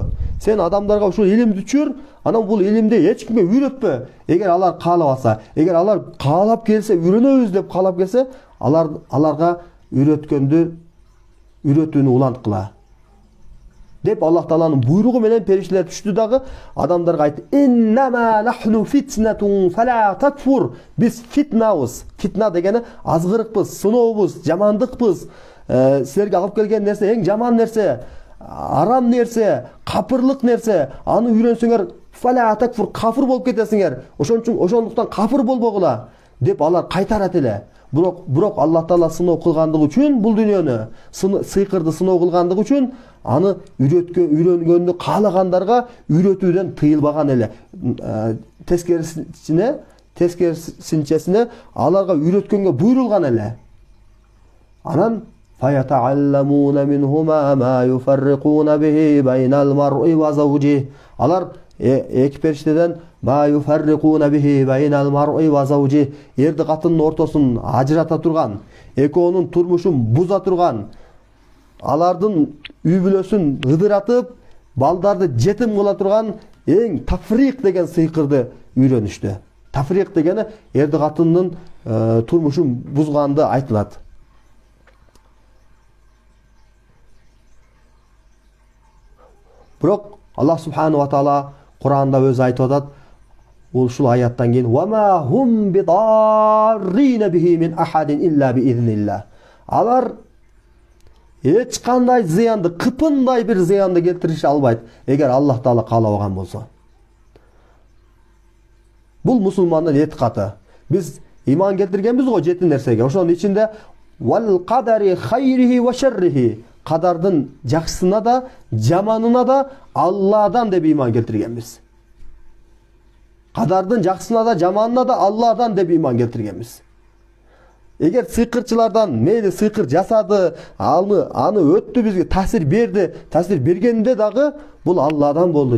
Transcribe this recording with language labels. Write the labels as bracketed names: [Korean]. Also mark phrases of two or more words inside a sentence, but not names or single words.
[Kyrgyz] Сен адамдарга ушул илимди түшүр, анан бул илимди эч кимге үйрөтпө. Эгер алар каалабаса, эгер алар каалап келсе, үйрөнөбүз деп каалап келсе, аларга үйрөтүүнү уланткыла. деп Аллах Тааланын буйругу менен периштелер түштү дагы адамдарга айтты: [Arabic] "إنما نحن فتنة فلا تكفر." [Kyrgyz] Биз фитнабыз. Фитна дегени азгырыкпыз, сынообуз, жамандыкпыз. Силерге алып келген нерсе эң жаман нерсе, арам нерсе, капырлык нерсе. Аны үйрөнсөңөр [Arabic] فلا تكفر, [Kyrgyz] кафыр болуп кетесиңер. Ошондуктан кафыр болбогула деп алар кайтарат эле. Бирок Аллах Таала сыноо кылгандыгы үчүн бул дүйнөнү, сыйкырды сыноо кылгандыгы үчүн аны үйрөнгөндү каалагандарга үйрөтүүдөн тыйылбаган эле. Тескерисинчесине аларга үйрөткөнгө буйрулган эле. [Arabic] Анан فيتعلمون منهما ما يفرقون به بين المرء وزوجه. [Kyrgyz] Алар эки периштеден [Arabic] ما يفرقون به بين المرء وزوجه, [Kyrgyz] эрди катындын ортосун ажырата турган, экөөнүн турмушун буза турган, алардын үй бүлөсүн ыдыратып, балдарды жетим кыла турган эң тафрик деген сыйкырды үйрөнүштү. Тафрик дегени эрди катындын турмушун бузганды айтылат. Бирок Аллах [Arabic] سبحانه وتعالى [Kyrgyz] Кур'анда өзү айтып атат, ушул аяттан кийин: [Arabic] "وما هم بضارين به من أحد إلا بإذن الله." [Kyrgyz] Алар эч кандай зыянды, кыпындай бир зыянды келтирише албайт, эгер Аллах Таала каалабаган болсо. Бул мусулмандын этикаты. Биз иман келтиргенбиз го 7 нерсеге. Ошонун ичинде [Arabic] والقدر خيره وشره, [Kyrgyz] кадардын жакшысына да, жаманына да Алладан деп иман келтиргенбиз. Кадардын жакшысына да, жаманына да Алладан деп иман келтиргенбиз. Эгер сыйкырчылардан мейли сыйкыр жасады, аны өттү, бизге таасир берди, таасир бергенде дагы бул Алладан болду.